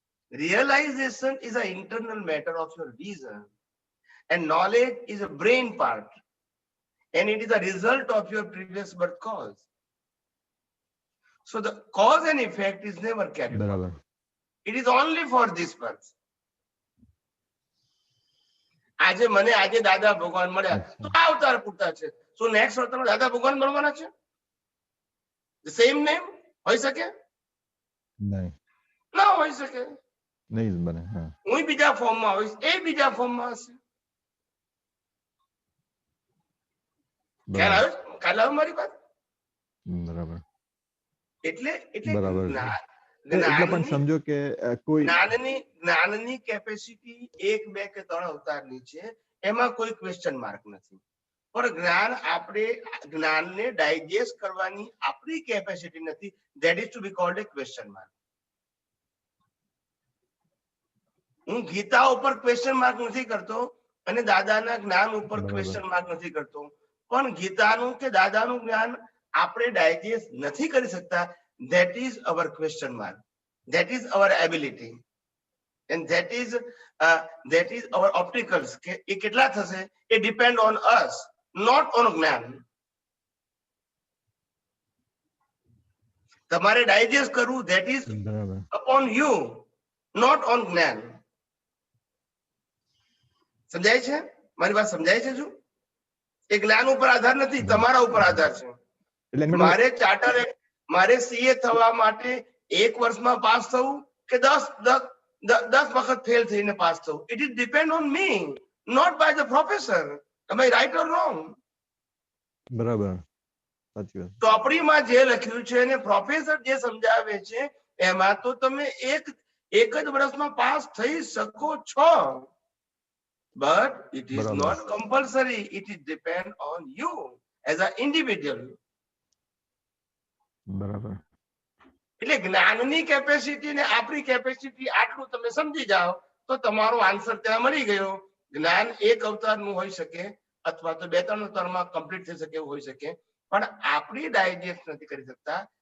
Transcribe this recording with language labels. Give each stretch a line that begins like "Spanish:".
English: Realization is an internal matter of your vision. And knowledge is a brain part. And it is a result of your previous birth cause. So the cause and effect is never carried forward. It is only for this birth.
Gujarati: આજે મને આજે દાદા ભગવાન મળ્યા તો આ અવતાર પૂરતા છે. શું નેક્સ્ટ અવતારમાં દાદા ભગવાન મળવાના છે? સેમ નેમ હોઈ શકે? નહીં, ના હોઈ શકે. નહીં બને. હું બીજા ફોર્મમાં હોઈશ, એ બીજા ફોર્મમાં હશે. ખ્યાલ આવે મારી વાત? બરાબર. એટલે બરાબર. એટલે પણ સમજો કે કોઈ જ્ઞાનની કેપેસિટી 1, 2 કે 3 અવતારની છે, એમાં કોઈ ક્વેશ્ચન માર્ક નથી. પણ જ્ઞાનને ડાયજેસ્ટ કરવાની આપણી કેપેસિટી નથી.
English: That is to be called a question mark.
Gujarati: હું ગીતા ઉપર ક્વેશ્ચન માર્ક નથી કરતો અને દાદાના જ્ઞાન ઉપર ક્વેશ્ચન માર્ક નથી કરતો, પણ ગીતાનું કે દાદાનું જ્ઞાન આપણે ડાયજેસ્ટ નથી કરી શકતા.
English: That is our question mark. That is our ability. And that is our obstacles.
Gujarati: એ કેટલા થશે?
English: It depend on us, not on gyan.
Gujarati: તમારે ડાયજેસ્ટ કરવું,
English: that is upon you, not on gyan.
Gujarati: સમજાય છે મારી વાત? સમજાય છે? જો એ જ્ઞાન ઉપર આધાર નથી, તમારા ઉપર આધાર છે. મારે સીએ થવા માટે 1 વર્ષમાં પાસ થવું કે 10 વખત ફેલ થઈને પાસ થવું?
English: It is depend on me, not by the professor. Am I right or wrong?
Gujarati: બરાબર, સાચી વાત. ચોપડીમાં જે લખ્યું છે અને પ્રોફેસર જે સમજાવે છે એમાં તો તમે એક જ વર્ષમાં પાસ થઈ શકો છો.
English: But it is not compulsory. It is depend on you as an individual.
Gujarati: બરાબર. એટલે જ્ઞાનની કેપેસિટી ને આપણી કેપેસિટી આટલું તમે સમજી જાઓ તો તમારો આન્સર ત્યાં મળી ગયો. જ્ઞાન 1 અવતારનું હોઈ શકે અથવા તો 2-3 અવતારમાં કમ્પ્લીટ થઈ શકે એવું હોઈ શકે, પણ આપણી ડાયજેસ્ટ નથી કરી શકતા.